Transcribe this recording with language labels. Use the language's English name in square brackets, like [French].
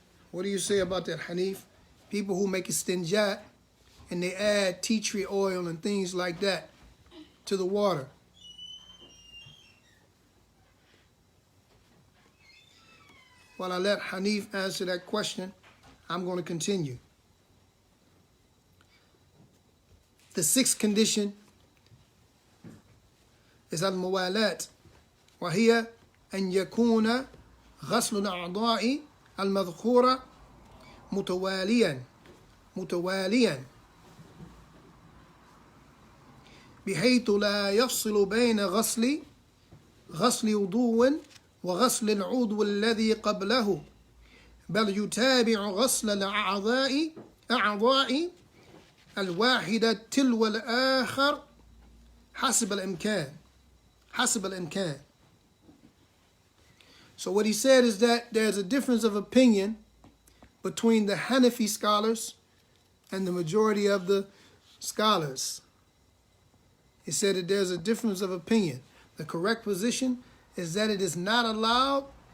[English] What do you say about that, Hanif? People who make istinjat and they add tea tree oil and things like that to the water. While I let Hanif answer that question, I'm going to continue. The sixth condition is al-muwalat, [Arabic] وهي أن يكون غسل الأعضاء المذكورة متواليا بحيث لا يفصل بين غسل وضوء وغسل العضو الذي قبله بل يتابع غسل الأعضاء الواحدة تلو الآخر حسب الإمكان. [English] So what he said is that there's a difference of opinion between the Hanafi scholars and the majority of the scholars. He said that there's a difference of opinion. The correct position is that it is not allowed.